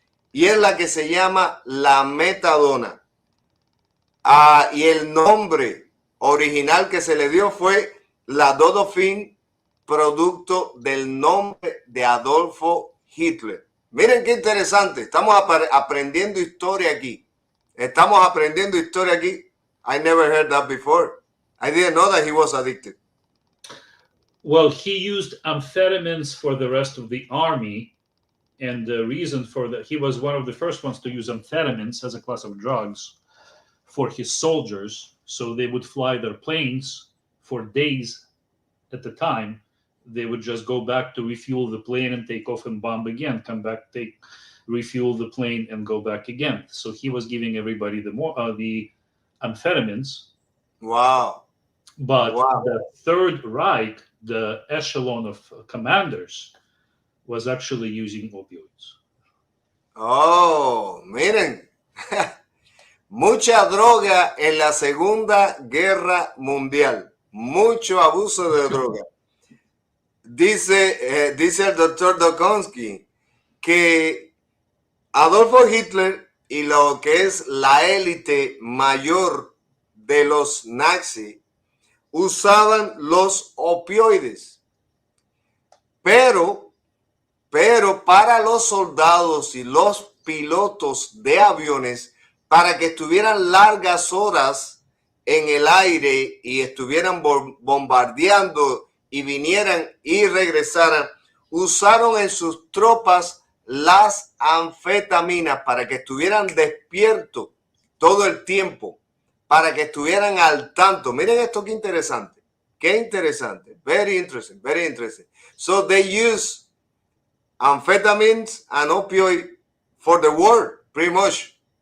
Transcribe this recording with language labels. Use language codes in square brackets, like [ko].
[es] Y es la que se llama la metadona. Y el nombre original que se le dio fue la DOKUKIN, producto del nombre de Adolfo Hitler. Miren qué interesante, estamos aprendiendo historia aquí. Estamos aprendiendo historia aquí. [en] I never heard that before. I didn't know that he was addicted. Well, he used amphetamines for the rest of the army. And the reason for that, he was one of the first ones to use amphetamines as a class of drugs for his soldiers. So they would fly their planes for days at the time. They would just go back to refuel the plane and take off and bomb again, come back, refuel the plane and go back again. So he was giving everybody the amphetamines. Wow. But the Third Reich, the echelon of commanders, was actually using opioids. [es] Oh, miren. Mucha droga en la Segunda Guerra Mundial. Mucho abuso de droga. Dice el doctor DOKUKIN que Adolfo Hitler y lo que es la élite mayor de los nazis usaban los opioides. Pero para los soldados y los pilotos de aviones, para que estuvieran largas horas en el aire y estuvieran bombardeando y vinieran y regresaran, usaron en sus tropas las anfetaminas para que estuvieran despiertos todo el tiempo, para que estuvieran al tanto. Miren esto, qué interesante. Qué interesante. [en] Very interesting, very interesting. So they use amphetamines and opioid for the war, pretty much.